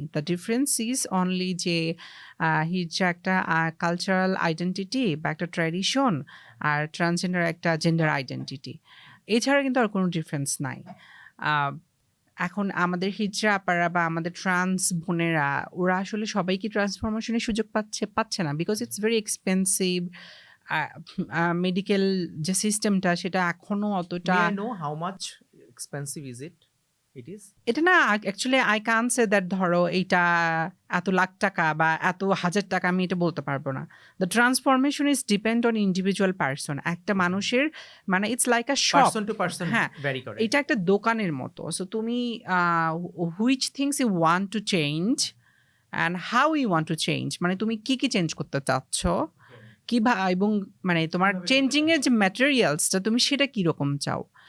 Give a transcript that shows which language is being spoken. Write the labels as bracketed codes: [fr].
[en] the difference is only [bn] যে হিজড়া একটা cultural identity বা একটা ট্র্যাডিশন, আর ট্রান্সজেন্ডার একটা জেন্ডার আইডেন্টিটি। এছাড়া কিন্তু আর কোনো ডিফারেন্স নাই। আহ, এখন আমাদের হিজড়া আপারা বা আমাদের ট্রান্স বোনেরা, ওরা আসলে সবাই কি ট্রান্সফরমেশনের সুযোগ পাচ্ছে না, [en] Because it's very expensive. [bn] Medical যে সিস্টেমটা সেটা এখনো অতটা, [en] May I know how much expensive is it? It is? [bn] এটা না অ্যাকচুয়ালি [en] I can say that [bn] ধরো এইটা এত লাখ টাকা বা এত হাজার টাকা, আমি এটা বলতে পারবো না। [en] The transformation is depend on individual person. [bn] একটা মানুষের মানে [en] It's like a shop. Person to person [bn] হ্যাঁ, vary করে। এটা একটা দোকানের মতো। সো তুমি [en] which things you want to change [bn] and how you want to change, মানে তুমি কি কি চেঞ্জ করতে চাচ্ছ, এবং মানে তোমার চেঞ্জিং এর যে ম্যাটেরিয়ালসটা তুমি সেটা কিরকম চাও।